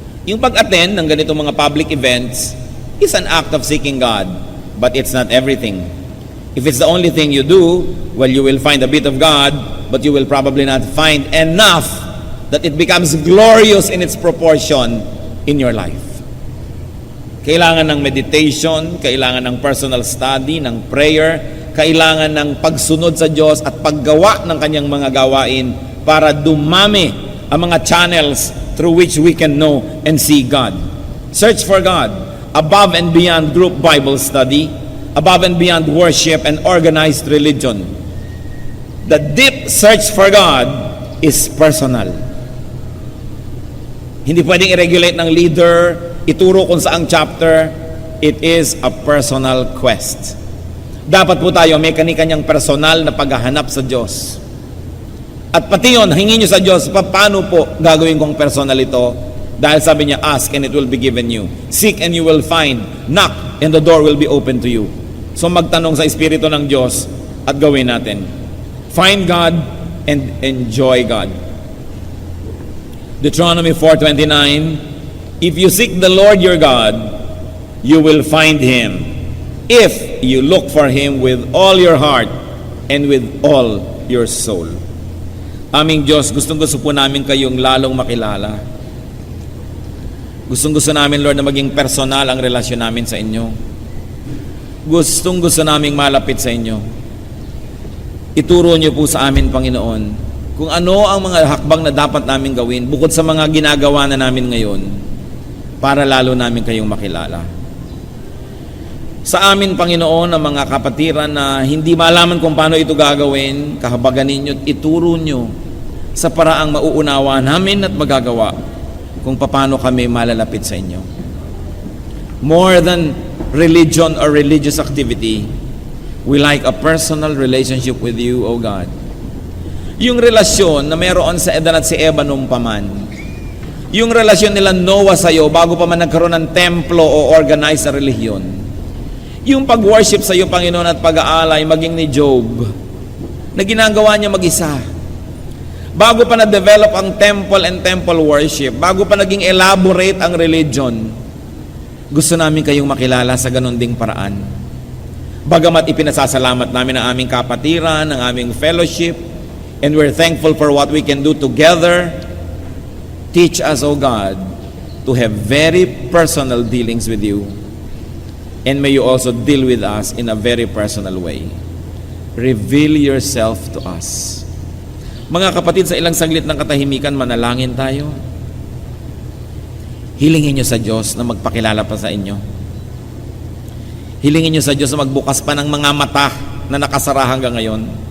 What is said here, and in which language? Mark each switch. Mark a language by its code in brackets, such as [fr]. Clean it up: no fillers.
[tl] Yung pag-attend ng ganitong mga [en] public events is an act of seeking God, but it's not everything. If it's the only thing you do, well, you will find a bit of God, but you will probably not find enough that it becomes glorious in its proportion in your life. [tl] Kailangan ng meditation, kailangan ng personal study, ng prayer, kailangan ng pagsunod sa Diyos at paggawa ng kanyang mga gawain para dumami ang mga channels [en] through which we can know and see God. Search for God above and beyond group Bible study, above and beyond worship and organized religion. The deep search for God is personal. [tl] Hindi pwedeng i-regulate ng leader, ituro kung saang chapter. [en] It is a personal quest. [tl] Dapat po tayo may kani-kanyang personal na paghahanap sa Diyos. At pati yun, hingin nyo sa Diyos, paano po gagawin kong personal ito? Dahil sabi niya, [en] ask and it will be given you. Seek and you will find. Knock and the door will be open to you. [tl] So magtanong sa Espiritu ng Diyos at gawin natin. [en] Find God and enjoy God. Deuteronomy 4:29, if you seek the Lord your God, you will find Him, if you look for Him with all your heart and with all your soul. [tl] Aming Diyos, gustong-gusto po namin kayong lalong makilala. Gustong-gusto namin, Lord, na maging personal ang relasyon namin sa inyo. Gustong-gusto naming malapit sa inyo. Ituro niyo po sa amin, Panginoon, kung ano ang mga hakbang na dapat namin gawin bukod sa mga ginagawa na namin ngayon para lalo namin kayong makilala. Sa amin, Panginoon, ang mga kapatiran na hindi malaman kung paano ito gagawin, kahabagan ninyo at ituro nyo sa paraang mauunawa namin at magagawa kung paano kami malalapit sa inyo. [en] More than religion or religious activity, we like a personal relationship with you, O God. [tl] Yung relasyon na meron sa Edan at si Eva nung paman, yung relasyon nila Noah sa iyo bago pa man nagkaroon ng templo o organized na relihiyon, yung pag-worship sa iyo, Panginoon, at pag-aalay maging ni Job, na ginagawa niya mag-isa. Bago pa na-develop ang temple and temple worship, bago pa naging elaborate ang religion, gusto namin kayong makilala sa ganun ding paraan. Bagamat ipinasasalamat namin ang aming kapatiran, ang aming fellowship, [en] and we're thankful for what we can do together, teach us, O God, to have very personal dealings with you. And may you also deal with us in a very personal way. Reveal yourself to us. [tl] Mga kapatid, sa ilang saglit ng katahimikan, manalangin tayo. Hilingin nyo sa Diyos na magpakilala pa sa inyo. Hilingin nyo sa Diyos na magbukas pa ng mga mata na nakasara hanggang ngayon.